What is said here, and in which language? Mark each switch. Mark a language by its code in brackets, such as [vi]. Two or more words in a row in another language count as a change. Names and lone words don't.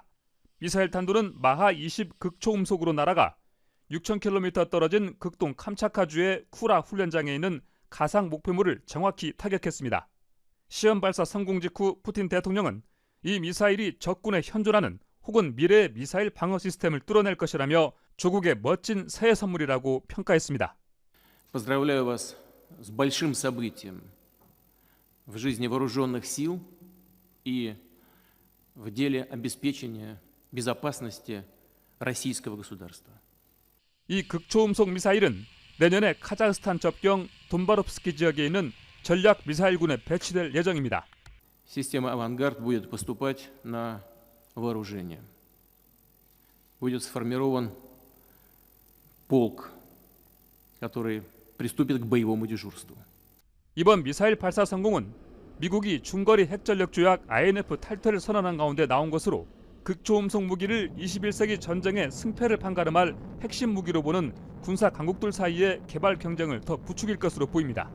[ko] 미사일 탄두는 마하 20 극초음속으로 날아가 6,000km 떨어진 극동 캄차카주의 쿠라 훈련장에 있는 가상 목표물을 정확히 타격했습니다. 시험 발사 성공 직후 푸틴 대통령은 이 미사일이 적군에 현존하는 혹은 미래의 미사일 방어 시스템을 뚫어낼 것이라며 조국의 멋진 새해 선물이라고 평가했습니다. [ru] Поздравляю вас с большим событием в жизни вооруженных сил и в деле обеспечения безопасности российского государства. [ko] 이 극초음속 미사일은 내년에 카자흐스탄 접경 돈바롭스키 지역에 있는 전략 미사일군에 배치될 예정입니다. [ru] Система «Авангард» будет поступать на вооружение. Будет сформирован полк, который приступит к боевому дежурству. [ko] 이번 미사일 발사 성공은 미국이 중거리 핵전력 조약 INF 탈퇴를 선언한 가운데 나온 것으로 극초음속 무기를 21세기 전쟁의 승패를 판가름할 핵심 무기로 보는 군사 강국들 사이의 개발 경쟁을 더 부추길 것으로 보입니다.